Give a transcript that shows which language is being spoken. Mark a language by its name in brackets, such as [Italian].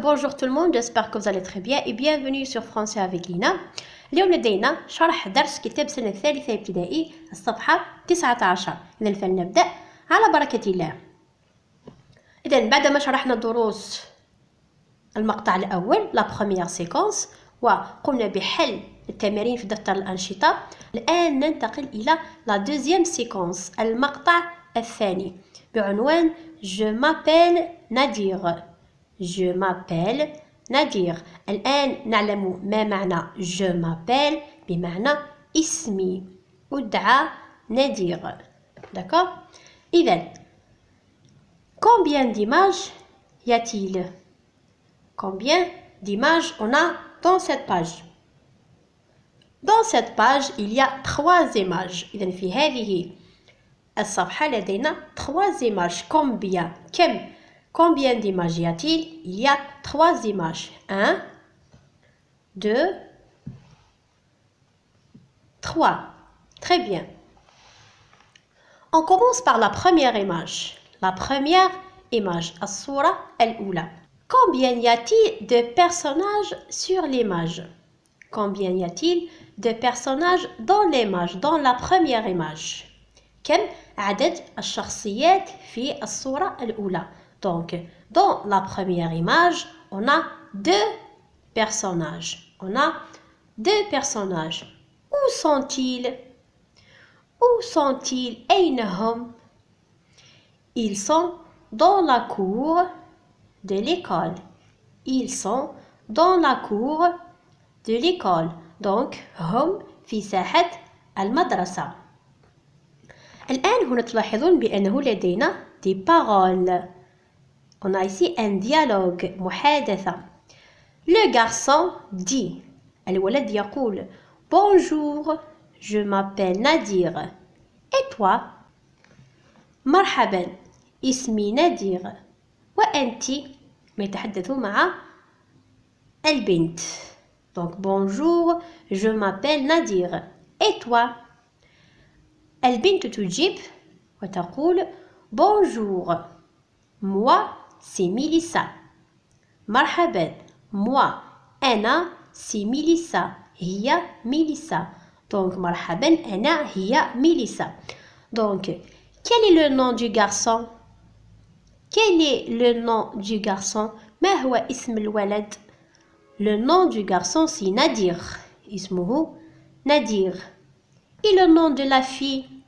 [French] Bonjour tout le monde, j'espère que vous allez très bien et bienvenue sur Français avec Lina. [Arabic] اليوم لدينا شرح درس كتاب سنة الثالثة ابتدائي الصفحة 19. إذا فلنبدأ على بركة الله. إذا بعدما شرحنا دروس المقطع الأول [French] la première séquence [Arabic] وقمنا بحل التمارين في دفتر الأنشطة، الآن ننتقل إلى [French] la deuxième séquence [Arabic] المقطع الثاني بعنوان [French] Je m'appelle Nadir. Je m'appelle Nadir. [Arabic] الآن نعلم ما معنى [French] Je m'appelle [Arabic] بمعنى اسمي، أدعى نادر. [French] D'accord? إذن combien d'images y a-t-il? Combien d'images on a dans cette page? Dans cette page, il y a 3 images. [Arabic] إذن في هذه الصفحة لدينا 3 images. [French] Combien? Combien d'images y a-t-il? Il y a 3 images. 1, 2, 3. Très bien. On commence par la première image. La première image, [Arabic] الصورة الأولى. [French] Combien y a-t-il de personnages sur l'image? Combien y a-t-il de personnages dans l'image, dans la première image? [Arabic] كم عدد الشخصيات في الصورة الأولى؟ [French] Donc, dans la première image, on a 2 personnages. On a 2 personnages. Où sont-ils? Où sont-ils? [Arabic] أين هم? [French] Ils sont dans la cour de l'école. Ils sont dans la cour de l'école. [Arabic] Donc, هم في ساحة المدرسة. الآن هنا تلاحظون بأنه لدينا [French] des paroles. On a ici un dialogue, محادثة. Le garçon dit, [Arabic] الولد يقول [French] Bonjour, je m'appelle Nadir. Et toi? [Arabic] مرحبا، اسمي نادر. وأنت؟ يتحدث مع البنت. [French] Donc bonjour, je m'appelle Nadir. Et toi? [Arabic] البنت تجيب وتقول [French] Bonjour, moi c'est Mélissa. [Arabic] مرحبا، moi أنا [French] c'est Mélissa. [Arabic] هي ميليسا. Donc مرحبا أنا هي ميليسا. [French] Donc quel est le nom du garçon? Quel est le nom du garçon? [Arabic] ما هو اسم الولد؟ [French] Le nom du garçon c'est Nadir. [Arabic] اسمه [French] Nadir. Et le nom de la fille?